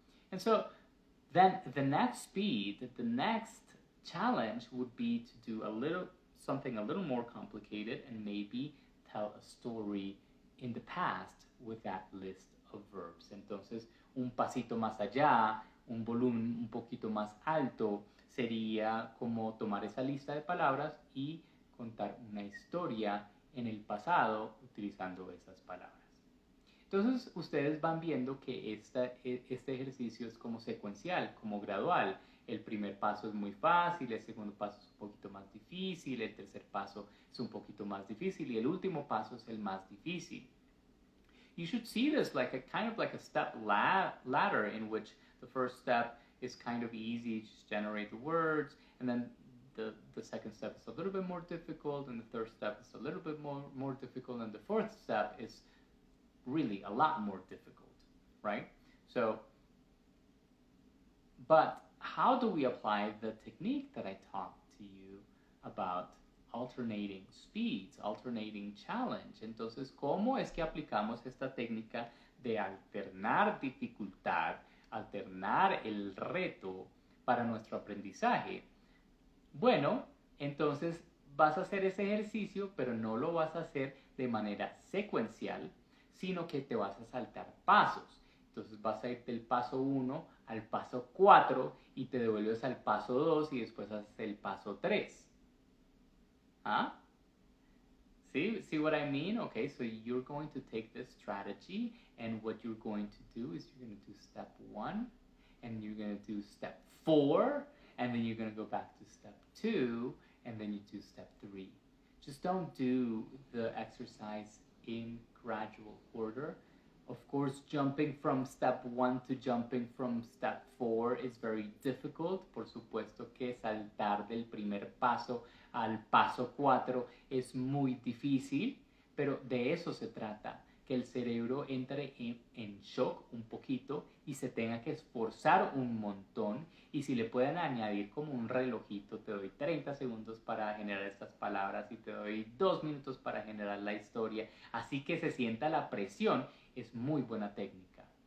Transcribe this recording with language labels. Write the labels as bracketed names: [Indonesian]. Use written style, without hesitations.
[English] And so then the next speed, the next challenge would be to do something a little more complicated and maybe tell a story in the past with that list of verbs. [Spanish] Entonces, un pasito más allá, un volumen un poquito más alto, sería como tomar esa lista de palabras y contar una historia en el pasado utilizando esas palabras. Entonces ustedes van viendo que este ejercicio es como secuencial, como gradual. El primer paso es muy fácil, el segundo paso es un poquito más difícil, el tercer paso es un poquito más difícil y el último paso es el más difícil. [English] You should see this like a kind of like a step ladder in which the first step is kind of easy, just generate the words, and then the second step is a little bit more difficult, and the third step is a little bit more difficult, and the fourth step is really a lot more difficult, right? So, but how do we apply the technique that I talked to you about alternating speeds, alternating challenge? [Spanish] Entonces, ¿cómo es que aplicamos esta técnica de alternar dificultad, alternar el reto para nuestro aprendizaje? Bueno, entonces vas a hacer ese ejercicio, pero no lo vas a hacer de manera secuencial, sino que te vas a saltar pasos. Entonces vas a ir del paso 1 al paso 4 y te devuelves al paso 2 y después haces el paso 3. [English] ¿Ah? See what I mean? Okay, so you're going to take this strategy, and what you're going to do is you're going to do step 1, and you're going to do step 4, and then you're going to go back to step 2, and then you do step 3. Just don't do the exercise in gradual order. Of course, jumping from step 1 to jumping from step 4 is very difficult. [Spanish] Por supuesto que saltar del primer paso al paso 4 es muy difícil, pero de eso se trata, que el cerebro entre en shock un poquito y se tenga que esforzar un montón. Y si le pueden añadir como un relojito, te doy 30 segundos para generar estas palabras y te doy 2 minutos para generar la historia, así que se sienta la presión, es muy buena técnica.